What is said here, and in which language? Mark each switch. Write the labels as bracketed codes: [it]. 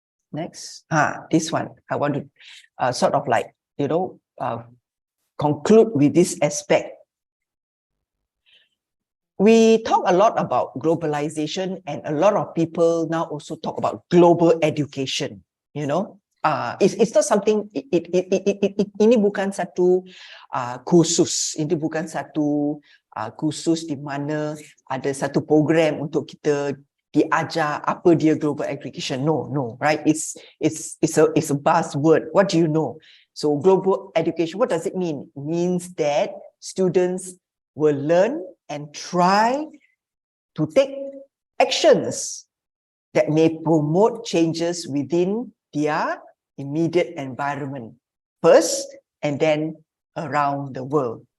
[en] Next, this one. I want to sort of like, you know, conclude with this aspect. We talk a lot about globalization, and a lot of people now also talk about global education. You know, it's not something. [ms] Ini bukan satu kursus. Ini bukan satu kursus di mana ada satu program untuk kita diajar apa dia global education. [en] No, right? It's a buzzword. What do you know? So global education, what does it mean? It means that students will learn and try to take actions that may promote changes within their immediate environment first, and then around the world.